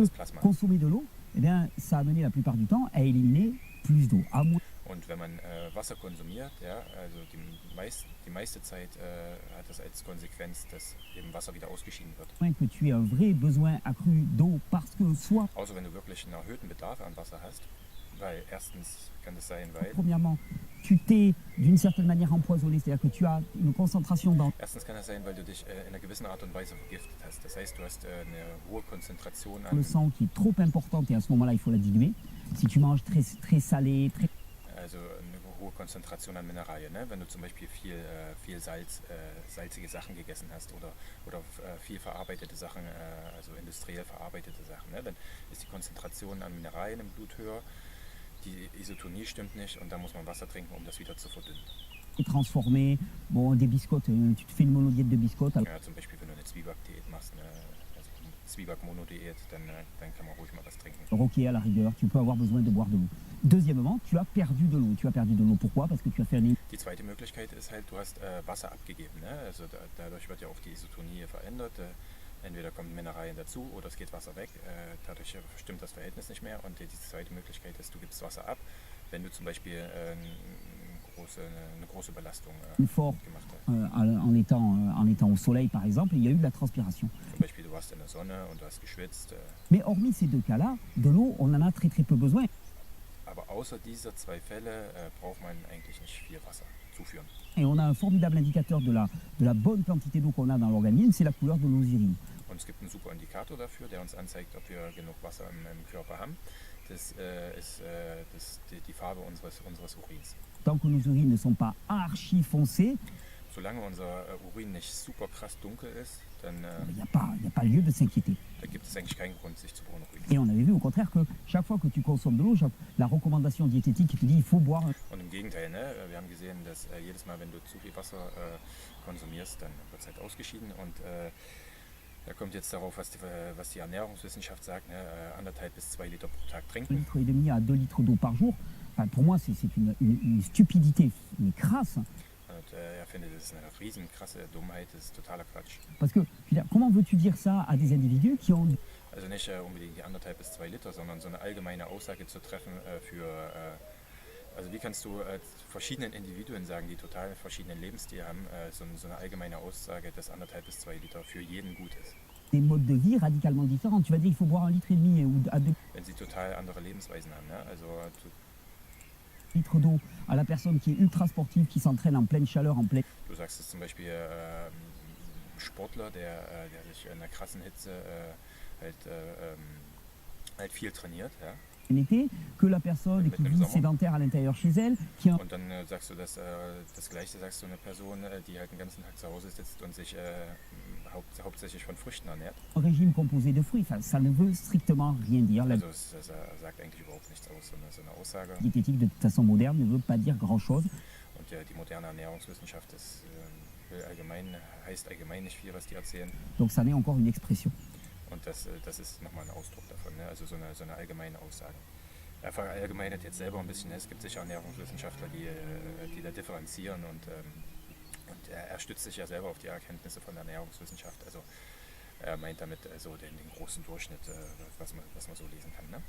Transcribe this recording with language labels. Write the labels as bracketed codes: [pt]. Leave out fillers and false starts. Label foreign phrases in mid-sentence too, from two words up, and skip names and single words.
[de] das Plasma. [fr] consommer de l'eau, eh bien, ça a amené la plupart du temps à éliminer plus d'eau. À moins [de] Und wenn man Wasser konsumiert, ja, also die meiste Zeit hat das als Konsequenz, dass eben Wasser wieder ausgeschieden wird. [fr] que tu aies un vrai besoin accru d'eau parce que soit, [de] Außer wenn du wirklich einen erhöhten Bedarf an Wasser hast, weil erstens kann das sein, weil [fr] premièrement, tu t'es d'une certaine manière empoisonné, c'est-à-dire que tu as une concentration dans [de] erstens kann das sein, weil du dich in einer gewissen Art und Weise vergiftet hast. Das heißt, du hast eine hohe Konzentration [fr] le [de] an, [fr] sang qui est trop importante et à ce moment-là, il faut la diluer. Si tu manges très salé, très [de] also eine hohe Konzentration an Mineralien. Ne? Wenn du zum Beispiel viel salzige Sachen gegessen hast oder viel verarbeitete Sachen, also industriell verarbeitete Sachen, ne? Dann ist die Konzentration an Mineralien im Blut höher. Die Isotonie stimmt nicht und da muss man Wasser trinken, um das wieder zu verdünnen. [fr] transformé. Bon, des biscottes, tu te fais une monodiète de biscottes. Alors, [de] Ja, zum Beispiel, wenn du eine Zwieback-Diät machst, ne? Also Zwieback-Monodiät, dann kann man ruhig mal was trinken. [fr] ok, à la rigueur, tu peux avoir besoin de boire de l'eau. Deuxièmement, tu as perdu de l'eau. Tu as perdu de l'eau pourquoi? Parce que tu as fait un [de] Die zweite Möglichkeit ist halt, du hast Wasser abgegeben. Ne? Also dadurch wird ja auch die Isotonie verändert. Entweder kommen Mineralien dazu oder es geht Wasser weg. Dadurch stimmt das Verhältnis nicht mehr. Und die zweite Möglichkeit ist, du gibst Wasser ab, wenn du zum Beispiel eine große Belastung [fr] fort [de] gemacht hast. [fr] en étant au soleil, par exemple, il y a eu de la transpiration. [de] Zum Beispiel, du warst in der Sonne und du hast geschwitzt. [fr] Mais hormis ces deux cas-là, de l'eau, on en a très peu besoin. [de] Aber außer dieser zwei Fälle braucht man eigentlich nicht viel Wasser zuführen. [fr] Et on a un formidable indicateur de la bonne quantité d'eau qu'on a dans l'organisme, c'est la couleur de nos urines. [de] Und es gibt einen super Indikator dafür, der uns anzeigt, ob wir genug Wasser im Körper haben. Das ist die Farbe unseres Urins. [fr] Tant que nos urines ne sont pas archi foncées, [de] Solange unser Urin nicht super krass dunkel ist, dann [fr] il n'y a pas lieu de s'inquiéter. [de] da gibt es eigentlich keinen Grund, sich zu beunruhigen. [fr] Et on avait vu au contraire que chaque fois que tu consommes de l'eau, la recommandation diététique qui te dit il faut boire. [de] Und im Gegenteil, ne? Wir haben gesehen, dass jedes Mal, wenn du zu viel Wasser konsumierst, dann wird es halt ausgeschieden. Und da kommt jetzt darauf, was die Ernährungswissenschaft sagt, ne? 1,5 bis 2 Liter pro Tag 1,5 trinken. [fr] litre à 2 litres d'eau par jour. Enfin, pour moi, c'est une stupidité, mais crasse. [de] Und er findet, das ist eine riesen krasse Dummheit, das ist totaler Quatsch. [fr] Parce que, je veux dire, comment veux-tu dire ça à des individus qui ont [de] Also nicht unbedingt die 1,5 bis 2 Liter, sondern so eine allgemeine Aussage zu treffen also wie kannst du verschiedenen Individuen sagen, die total verschiedenen Lebensstil haben, so eine allgemeine Aussage, dass 1,5 bis 2 Liter für jeden gut ist. [fr] des modes de vie radicalement différents? Tu vas dire il faut boire 1,5 litre ou à 2 [de] Wenn sie total andere Lebensweisen haben, ne? Also [fr] litres d'eau à la personne qui est ultra sportive, qui s'entraîne en pleine chaleur, en pleine [de] du sagst es zum Beispiel Sportler, der sich in einer krassen Hitze halt viel trainiert, ja? [fr] été, que la personne qui vit sédentaire à l'intérieur chez elle, qui a [de] Und dann sagst du das Gleiche sagst du einer Person, die halt den ganzen Tag zu Hause sitzt und sich hauptsächlich von Früchten ernährt. [fr] un régime composé de fruits. Enfin, ça ne veut strictement rien dire. La [de] Also es sagt eigentlich überhaupt nichts aus, so eine Aussage. [fr] diététique de toute façon moderne ne veut pas dire grand-chose. [de] Und die moderne Ernährungswissenschaft heißt allgemein nicht viel, was die erzählen. [fr] Donc ça n'est encore une expression. [de] Und das ist nochmal ein Ausdruck davon, ne? Also so eine allgemeine Aussage. Er verallgemeinert jetzt selber ein bisschen, ne? Es gibt sicher Ernährungswissenschaftler, die da differenzieren und er stützt sich ja selber auf die Erkenntnisse von der Ernährungswissenschaft. Also Er meint damit so den großen Durchschnitt, was man so lesen kann, ne?